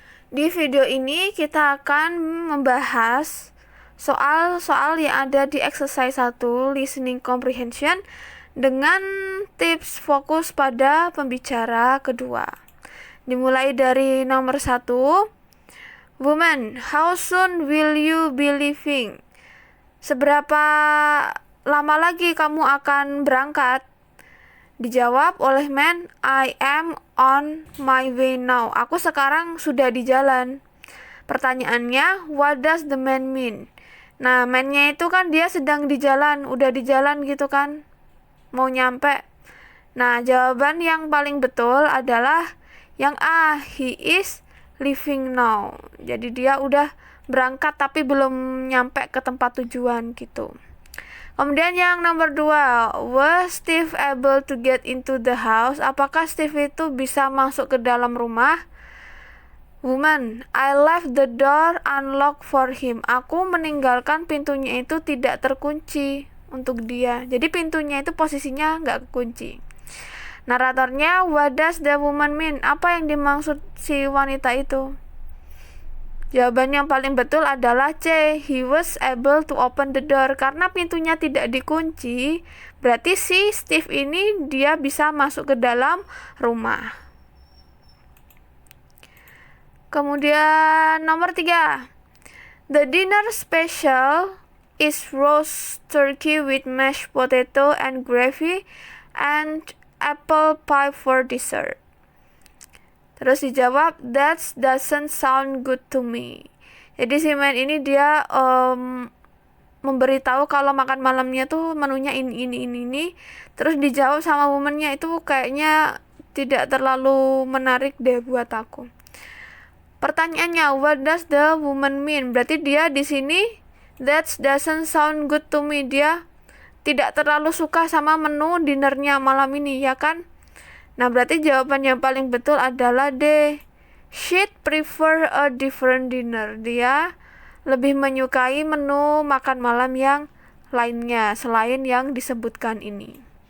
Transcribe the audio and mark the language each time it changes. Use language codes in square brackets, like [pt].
[id] Di video ini kita akan membahas soal-soal yang ada di [en] exercise 1 listening comprehension [id] dengan tips fokus pada pembicara kedua. Dimulai dari nomor 1. [en] Woman, how soon will you be leaving? [id] Seberapa lama lagi kamu akan berangkat? Dijawab oleh [en] man, I am on my way now. [id] Aku sekarang sudah di jalan. Pertanyaannya, [en] what does the man mean? [id] Nah, man-nya itu kan dia sedang di jalan, udah di jalan gitu kan, mau nyampe. Nah, jawaban yang paling betul adalah yang A, [en] he is leaving now. [id] Jadi dia udah berangkat tapi belum nyampe ke tempat tujuan gitu. Kemudian yang nomor 2, [en] was Steve able to get into the house? [id] Apakah Steve itu bisa masuk ke dalam rumah? [en] Woman, I left the door unlocked for him. [id] Aku meninggalkan pintunya itu tidak terkunci untuk dia. Jadi pintunya itu posisinya nggak kekunci. [en] Naratornya, what does the woman mean? [id] Apa yang dimaksud si wanita itu? Jawaban yang paling betul adalah C, [en] he was able to open the door. [id] Karena pintunya tidak dikunci, berarti si Steve ini dia bisa masuk ke dalam rumah. [en] Kemudian nomor 3, the dinner special is roast turkey with mashed potato and gravy and apple pie for dessert. [id] Terus dijawab, [en] that doesn't sound good to me. [id] Jadi si man ini dia memberitahu kalau makan malamnya tuh menunya ini. Terus dijawab sama womannya, itu kayaknya tidak terlalu menarik deh buat aku. [en] Pertanyaannya, what does the woman mean? [id] Berarti dia di sini [en] that doesn't sound good to me. [id] Dia tidak terlalu suka sama menu dinernya malam ini, ya kan? Nah, berarti jawaban yang paling betul adalah D. [en] She'd prefer a different dinner. [id] Dia lebih menyukai menu makan malam yang lainnya selain yang disebutkan ini.